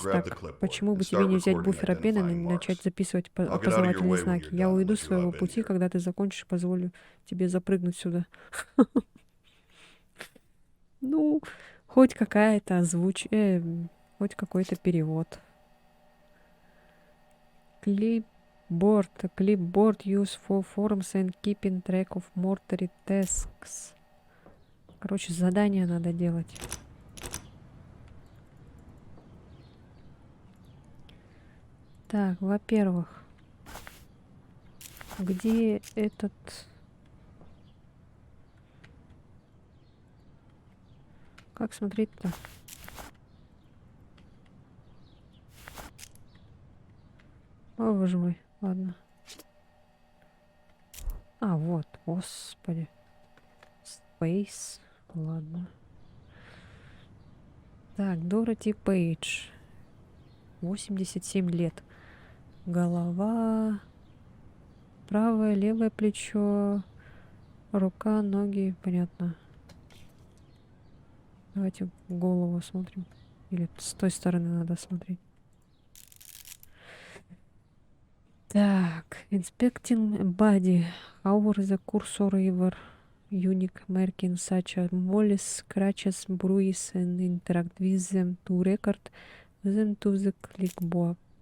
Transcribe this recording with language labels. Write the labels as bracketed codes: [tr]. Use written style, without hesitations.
[ru] Так, почему бы тебе не взять буфер обмена и начать записывать опознавательные знаки? Я уйду с своего пути, когда ты закончишь, позволю тебе запрыгнуть сюда. Ну, хоть какая-то хоть какой-то перевод. [en] Clipboard used for forms and keeping track of mortuary tasks. [ru] Короче, задание надо делать. Так, во-первых, где этот... Как смотреть-то? О, боже мой, ладно. А, вот, господи. Space, ладно. Так, Дороти Пейдж. 87 лет. Голова, правое, левое плечо, рука, ноги, понятно. Давайте голову смотрим. Или с той стороны надо смотреть. [en] Так, inspecting body. How the cursor river unique marking such as mollies, scratches, bruises and interact with them to record them to the clipboard.